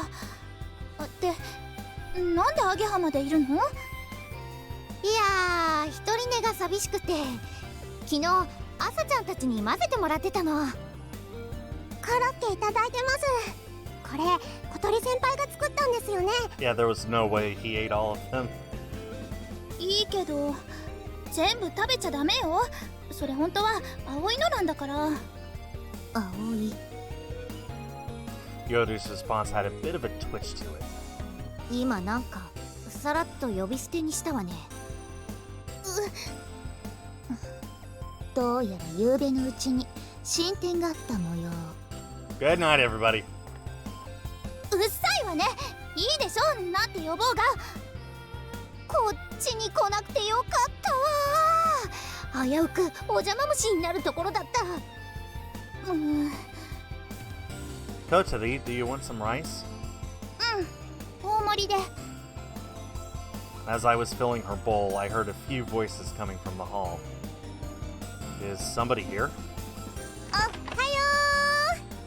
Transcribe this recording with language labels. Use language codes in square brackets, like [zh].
[ja] ってなんでアゲハまでいるの？いやー、一人寝が寂しくて昨日朝ちゃんたちに混ぜてもらってたの。コロッケいただいてます。これ小鳥先輩が作ったんですよね。 [en] Yeah, there was no way he ate all of them. [ja] いいけど全部食べちゃダメよ。それ本当は葵のなんだから。葵。 [en] Yoru's response had a bit of a twitch to it. [ja] 今なんかさらっと呼び捨てにしたわね。どうやら夕べのうちに進展があった模様。 [en] Good night, everybody. [ja] うっさいわね。いいでしょ、なんて呼ぼうが。こっちに来なくてよかったわ。危うくお邪魔虫になるところだった。 [en] Kotari, do you want some rice? [ja] 大盛りで。 [en] As I was filling her bowl, I heard a few voices coming from the hall. Is somebody here? [ja] おはよ